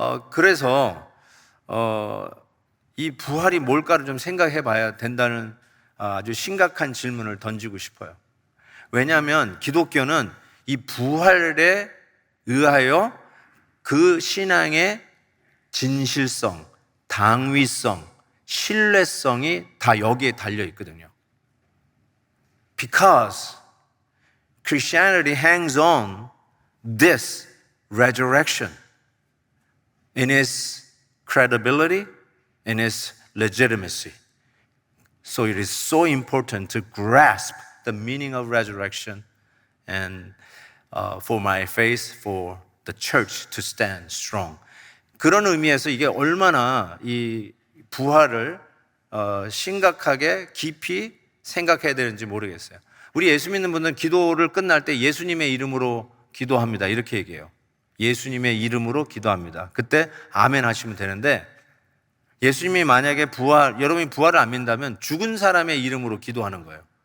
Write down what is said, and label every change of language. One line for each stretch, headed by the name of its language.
Korean: 그래서 이 부활이 뭘까를 좀 생각해 봐야 된다는 아주 심각한 질문을 던지고 싶어요. 왜냐하면 기독교는 이 부활에 의하여 그 신앙의 진실성, 당위성, 신뢰성이 다 여기에 달려 있거든요.
English: Because Christianity hangs on this resurrection in its credibility, in its legitimacy. So it is so important to grasp the meaning of resurrection and for my faith, for the church to stand strong.
Korean: 그런 의미에서 이게 얼마나 이 부활을 심각하게 깊이 생각해야 되는지 모르겠어요. 우리 예수 믿는 분들은 기도를 끝날 때 예수님의 이름으로 기도합니다. 이렇게 얘기해요. 예수님의 이름으로 기도합니다. 그때 아멘 하시면 되는데, 예수님이 만약에 여러분이 부활을 안 믿는다면 죽은 사람의 이름으로 기도하는 거예요.